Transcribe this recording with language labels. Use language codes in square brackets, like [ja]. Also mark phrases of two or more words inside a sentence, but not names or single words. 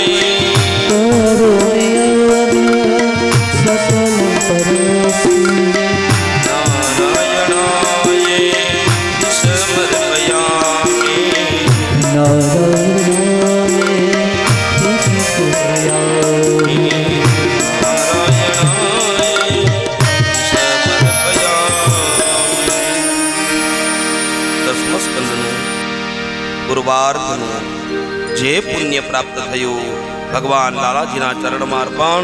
[sa] करोमि यत् सकलं परस्मै. नारायणाय समर्पयामि. नारायणाय समर्पयामि. [gu] ગુરુવાર્ધનું જે પુણ્ય પ્રાપ્ત થયું ભગવાન લાલાજીના ચરણમાં અર્પણ.